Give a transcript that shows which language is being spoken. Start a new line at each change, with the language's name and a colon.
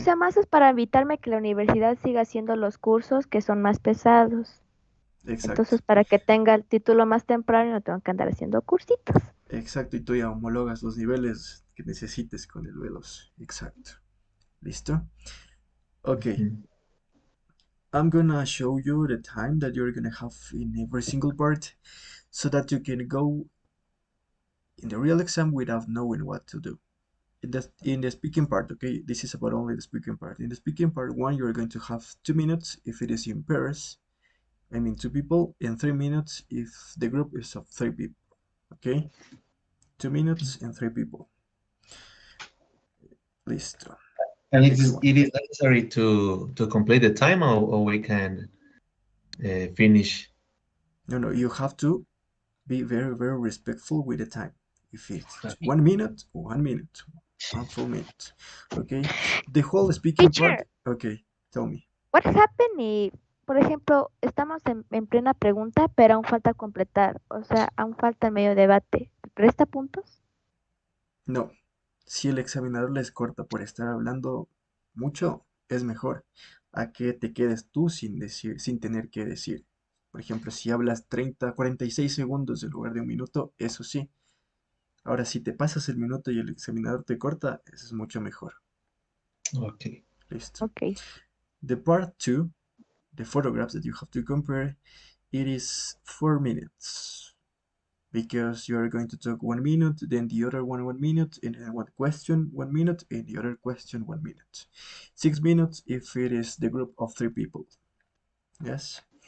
Spanish: sea, más es para evitarme que la universidad siga haciendo los cursos que son más pesados. exacto. Entonces, para que tenga el título más temprano, no tengo que andar haciendo cursitos. Exacto, y tú ya homologas los niveles que necesites con el B2. Exacto. ¿Listo? Ok, Ujú.
English: I'm gonna show you the time that you're gonna have in every single part so that you can go in the real exam without knowing what to do. In the speaking part, okay, this is about only the speaking part. In the speaking part one, you're going to have 2 minutes if it is in pairs. I mean, two people, and 3 minutes if the group is of three people. Okay, 2 minutes and three people.
Spanish: Listo.
English: And Next one. it is necessary to complete the time, or we can finish. No, no, you have to be very, very respectful with the time. If it's Okay. 1 minute, 1 minute, one full minute. Okay, the whole speaking part. Teacher, Okay, tell me. what happened if,
Spanish: por ejemplo, estamos en plena pregunta, pero aún falta completar, o sea, aún falta el medio debate? ¿Resta puntos? No, si el examinador les corta por estar hablando mucho, es mejor a que te quedes tú sin decir, sin tener que decir. Por ejemplo, si hablas 30, 46 segundos en lugar de 1 minuto, eso sí. Ahora, si te pasas el minuto y el examinador te corta, eso es mucho mejor.
English: Okay.
Spanish: Listo.
English: Ok. The part 2, the photographs that you have to compare, it is 4 minutes. Because you are going to talk 1 minute, then the other 1 minute, and then one question 1 minute, and the other question 1 minute. 6 minutes if it is the group of three people. Yes.